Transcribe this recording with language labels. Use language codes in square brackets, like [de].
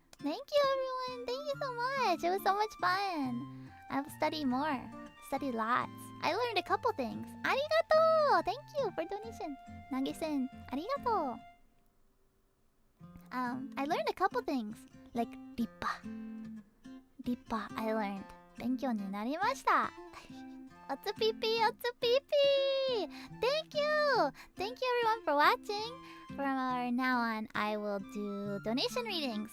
[en] Thank you everyone. Thank you so much. It was so much fun. I will study more. Study lots. I learned a couple things. Arigato. Thank you for donation. Nage-sen, arigato. I learned a couple things. Like Rippa. Rippa, I learned. [ja] 勉強になりました。おつぴぴおつぴぴ [en] Thank you! Thank you everyone for watching. From now on, I will do donation readings.